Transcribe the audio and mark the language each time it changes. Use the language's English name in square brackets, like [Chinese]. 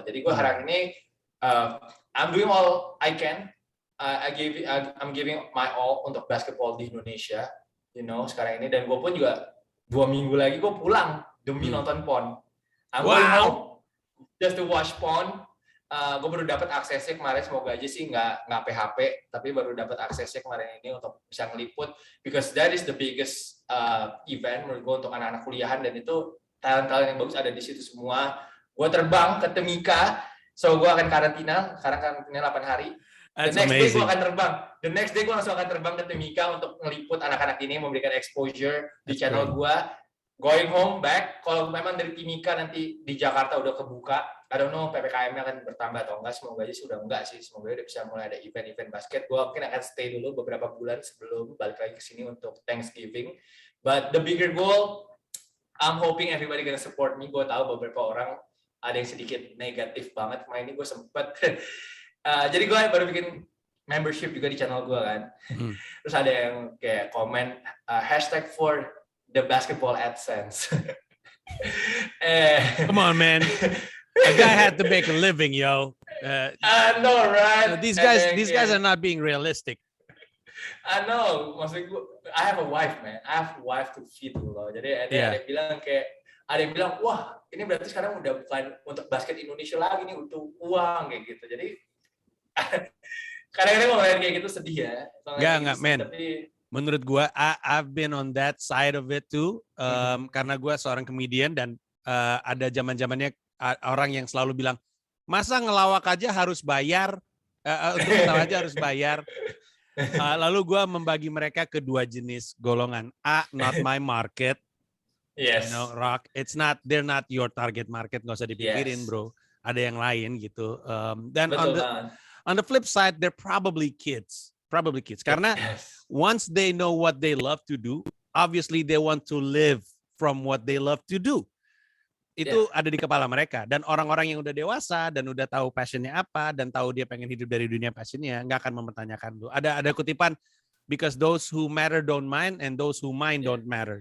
[Indonesian] Jadi gue hari ini [English] I'm doing all I can. I'm giving my all [Indonesian] untuk basketball di Indonesia. [English] You know, [Indonesian] sekarang ini, dan gue pun juga 2 minggu lagi gue pulang demi nonton PON. [English] I'm going home just to watch PON. [Indonesian] Gue baru dapat aksesnya kemarin, semoga aja sih nggak PHP, tapi baru dapat aksesnya kemarin ini untuk bisa ngeliput, [English] because that is the biggest event [Indonesian] menurut gue untuk anak-anak kuliahan, dan itu talent-talent yang bagus ada di situ semua. Gue terbang ke Timika, so gue akan karantina, karena karantina 8 hari. [English] The next day [Indonesian] gue akan terbang. The next day gue langsung akan terbang ke Timika untuk ngeliput anak-anak ini, memberikan exposure di channel gue. [English] Going home back, [Indonesian] kalau memang dari Timika nanti di Jakarta udah kebuka, [English] I don't know [Indonesian] PPKM-nya akan bertambah atau enggak, semoga aja sih udah enggak sih, semoga udah bisa mulai ada event-event basket. Gue mungkin akan stay dulu beberapa bulan sebelum balik lagi ke sini untuk Thanksgiving. [English] But the bigger goal, I'm hoping everybody gonna support me. [Indonesian] Gue tahu beberapa orang ada yang sedikit negatif banget. Kemarin ini gue sempet jadi gue baru bikin membership juga di channel gue kan. Terus ada yang kayak komen hashtag [English] for the basketball AdSense. Come on, man. A guy had to make a living, yo. I know, right? These guys are not being realistic. I know. [Indonesian] Maksud gue, [English] I have a wife, man. I have a wife to feed loh. [Indonesian] Jadi ada yang bilang ada yang bilang, wah, ini berarti sekarang udah bukan untuk basket Indonesia lagi nih, untuk uang kayak gitu. Jadi kadang-kadang ngeliat kayak gitu sedih ya. Enggak, men. Tapi menurut gue, [English] I've been on that side of it too. [Indonesian] Karena gue seorang comedian dan ada zaman-zamannya orang yang selalu bilang, masa ngelawak aja harus bayar? Untuk ketawa aja harus bayar. Lalu gue membagi mereka ke 2 jenis golongan. A, [English] not my market. Yes. You know, rock. They're not your target market. [Indonesian] Nggak usah dipikirin, bro. Ada yang lain gitu. Dan [English] on the flip side, they're probably kids. [Indonesian] Karena [English] once they know what they love to do, obviously they want to live from what they love to do. [Indonesian] Itu ada di kepala mereka. Dan orang-orang yang udah dewasa dan udah tahu passionnya apa dan tahu dia pengen hidup dari dunia passionnya, nggak akan mempertanyakan tuh. Ada kutipan, [English] because those who matter don't mind and those who mind don't matter.